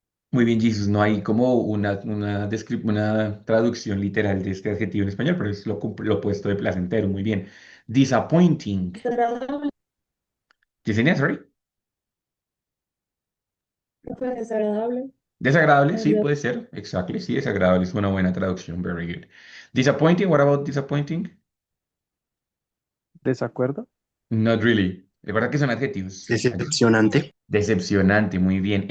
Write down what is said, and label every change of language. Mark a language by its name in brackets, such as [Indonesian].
[Spanish] Muy bien, Jesus, no hay como una traducción literal de este adjetivo en español, pero es lo opuesto de placentero, muy bien. [English] Disappointing. [Spanish] Desagradable, [English] Yesenia, sorry. [Spanish] profe, desagradable. Desagradable, sí, Algo puede ser. Exactly, sí, desagradable es una buena traducción. [English] Very good. Disappointing, what about disappointing? [Spanish] ¿Desacuerdo? [English] Not really. [Spanish] Es verdad que son adjetivos. Decepcionante, Decepcionante, muy bien.